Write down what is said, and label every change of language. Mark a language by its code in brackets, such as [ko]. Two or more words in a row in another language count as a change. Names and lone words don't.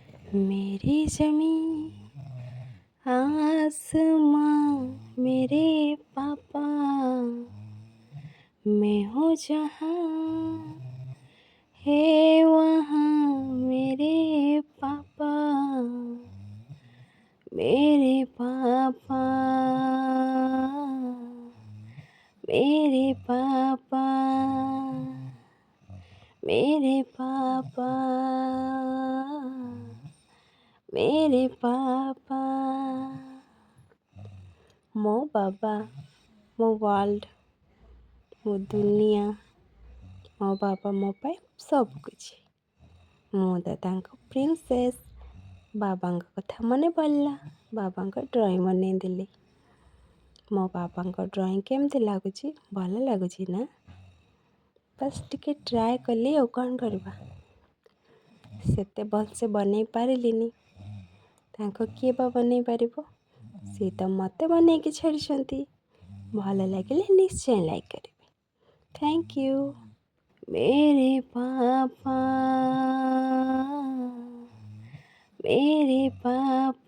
[hi] मेरी ज़मीं आसमां मेरे पापा, मैं हूँ जहाँ है वहाँ मेरे पापा, मेरे पापा, मेरे पापा, मेरे पापा, मेरे पापा। [or] ମୋ ବାବା ମୋ ୱାର୍ଲଡ଼, ମୋ ଦୁନିଆ। ମୋ ବାବା ମୋ ପାଇଁ ସବୁକିଛି। ମୁଁ ଦାଦାଙ୍କ ପ୍ରିନ୍ସେସ୍। ବାବାଙ୍କ କଥା ମନେ ପଡ଼ିଲା, ବାବାଙ୍କ ଡ୍ରଇଂ ବନେଇଦେଲି। ମୋ ବାବାଙ୍କ ଡ୍ରଇଂ କେମିତି ଲାଗୁଛି? ଭଲ ଲାଗୁଛି ନା? ବାସ୍ ଟିକେ ଟ୍ରାଏ କଲି, ଆଉ କ'ଣ କରିବା। ସେତେ ଭଲସେ ବନେଇ ପାରିଲିନି, ତାଙ୍କ କିଏ ବା ବନେଇ ପାରିବ? ସେ ତ ମୋତେ ବନେଇକି ଛାଡ଼ିଛନ୍ତି। ଭଲ ଲାଗିଲେ ନିଶ୍ଚୟ ଲାଇକ୍ କରିବେ। [en] thank you. [hi] मेरे पापा, मेरे पापा।